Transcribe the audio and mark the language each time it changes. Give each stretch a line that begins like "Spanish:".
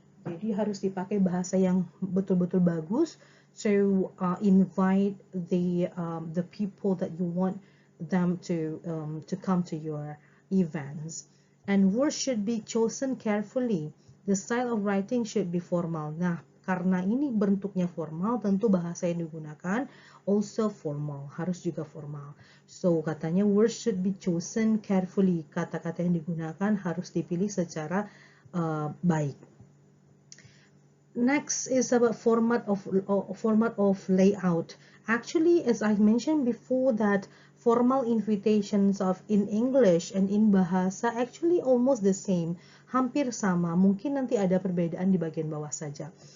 Indonesian: Jadi harus dipakai bahasa yang betul-betul bagus
English: to invite the people that you want them to come to your events. And words should be chosen carefully. The style of writing should be formal.
Indonesian: Nah, karena ini bentuknya formal, tentu bahasa yang digunakan
English: also formal,
Indonesian: harus juga formal. So, katanya
English: words should be chosen carefully.
Indonesian: Kata-kata yang digunakan harus dipilih secara baik.
English: Next is about format of layout. Actually, as I mentioned before, that formal invitations of in English and in bahasa actually almost the same,
Indonesian: hampir sama. Mungkin nanti ada perbedaan di bagian bawah saja.